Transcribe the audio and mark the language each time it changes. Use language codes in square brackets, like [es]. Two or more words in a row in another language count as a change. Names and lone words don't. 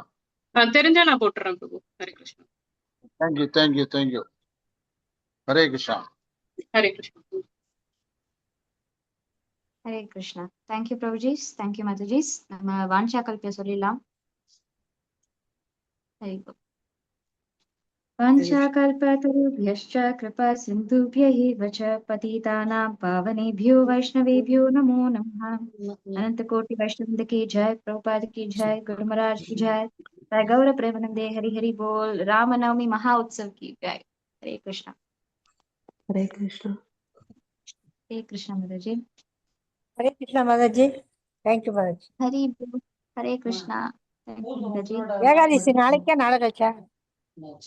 [ta] தெரிஞ்சா நான் போட்டுறேன் பிரபு. ஹரே கிருஷ்ணா. [en] thank you thank you thank you. ஹரே கிருஷ்ணா. [ta] ஹரே கிருஷ்ணா. ஹரே கிருஷ்ணா. தேங்க்யூ பிரபுஜிஸ், தேங்க்யூ மாதாஜிஸ். நம்ம வான்ஷா கல்பிய சொல்லிடலாம். ஹரி ஓம். [sa] वाञ्छाकल्पतरुभ्यश्च कृपा सिन्धुभ्य एव च पतितानां पावनेभ्यो वैष्णवेभ्यो नमो नमः। [hi] अनंत कोटि वैष्णव की जय, प्रभुपाद की जय, गुरु महाराज की जय, जय गौर प्रेमानंदे, हरि हरि बोल। रामनवमी महा उत्सव की जय। हरे कृष्णा। हरे कृष्णा। हरे कृष्णा माताजी। हरे कृष्णा माताजी, [ta] தேங்க்யூ மாதாஜி. [hi] हरि बोल। हरे कृष्णा। [en] thank you [hi] माताजी। [ta] ஏகாதசி நாளைக்கா நாளை கழிச்சா?